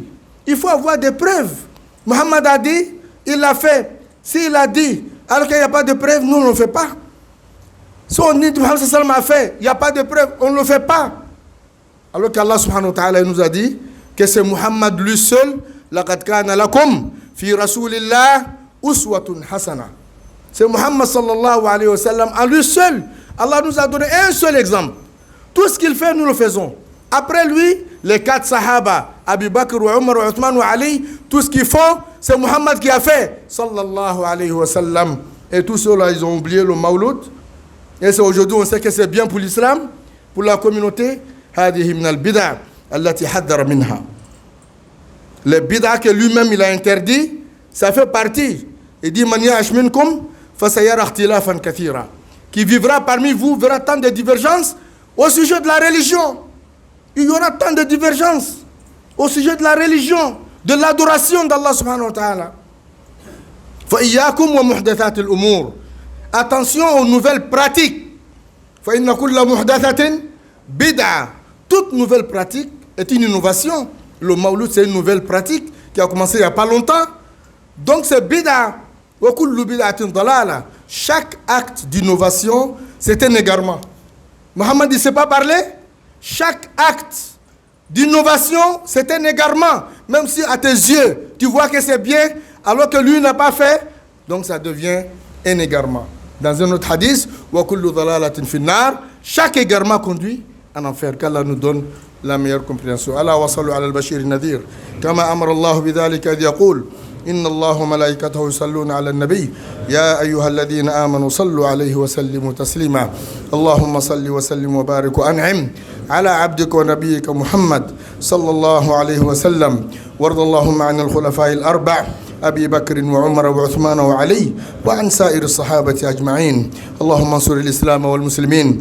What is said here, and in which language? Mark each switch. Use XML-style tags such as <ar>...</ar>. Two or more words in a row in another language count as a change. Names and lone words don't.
<fr>Il faut avoir des preuves. Muhammad a dit, il l'a fait. S'il a dit, alors qu'il n'y a pas de preuves, nous ne le faisons pas. Si on dit que Muhammad sallam a fait, il n'y a pas de preuves, on ne le fait pas. Alors qu'Allah</fr> <ar>سبحانه وتعالى</ar> <fr>nous a dit que c'est Muhammad lui seul.</fr> <ar>لَقَدْ كَانَ لَكُمْ فِي رَسُولِ اللَّهِ أُسْوَةٌ حَسَنَةٌ.</ar> <fr>C'est Muhammad</fr> <ar>صلى الله عليه وسلم</ar> <fr>à lui seul. Allah nous a donné un seul exemple. Tout ce qu'il fait, nous le faisons. Après lui, les 4 sahaba, Abu Bakr, Omar, Othman, Ali, tout ce qu'ils font, c'est Muhammad qui a fait.</fr> <ar>صلى الله عليه وسلم.</ar> <fr>Et tous ceux-là, ils ont oublié le mawlud. Et c'est aujourd'hui, on sait que c'est bien pour l'islam, pour la communauté.</fr> <ar>هذه من البدع التي حذر منها.</ar> <fr>Les bid'a que lui-même il a interdit, ça fait partie. Il dit</fr> <ar>من يعش منكم فسيرى اختلافا كثيرا.</ar> <fr>Qui vivra parmi vous verra tant de divergences au sujet de la religion. Il y aura tant de divergences au sujet de la religion, de l'adoration d'Allah</fr> <ar>سبحانه وتعالى. فإياكم ومحدثات الأمور.</ar> <fr>Attention aux nouvelles pratiques.</fr> <ar>فإن كل محدثة بدعة.</ar> <fr>Toute nouvelle pratique est une innovation. Le mawlud, c'est une nouvelle pratique qui a commencé il n'y a pas longtemps. Donc c'est bid'a. Chaque acte d'innovation, c'est un égarement. Mohammed ne sait pas parler. Chaque acte d'innovation, c'est un égarement. Même si à tes yeux, tu vois que c'est bien, alors que lui n'a pas fait, donc ça devient un égarement. Dans un autre hadith, chaque égarement conduit en enfer. Qu'Allah nous donne la meilleure compréhension.</fr> <ar>الله وصلوا على البشير نذير. كما أمر الله بذلك إذ يقول إن الله وملائكته يصلون على النبي يا أيها الذين آمنوا صلوا عليه وسلموا تسليما اللهم صل وسلم وبارك وأنعم على عبدك ونبيك محمد صلى الله عليه وسلم وارض اللهم عن الخلفاء الأربع أبي بكر وعمر وعثمان وعلي وعن سائر الصحابة أجمعين اللهم انصر الإسلام والمسلمين</ar>